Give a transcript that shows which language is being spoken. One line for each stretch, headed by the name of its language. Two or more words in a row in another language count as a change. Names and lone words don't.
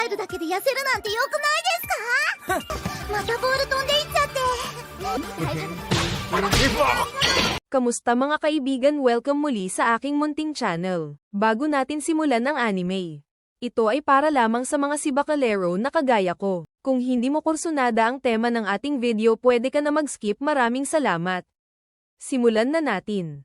Japanese: るだけで痩せるなんて良くないですか？またボール飛んでいっちゃって。大丈夫。
Filipino: Kamusta mga kaibigan? Welcome muli sa aking munting channel. Bago natin simulan ang anime, ito ay para lamang sa mga sibakalero na kagaya ko. Kung hindi mo kursunada ang tema ng ating video, pwede ka na mag-skip. Maraming salamat. Simulan na natin.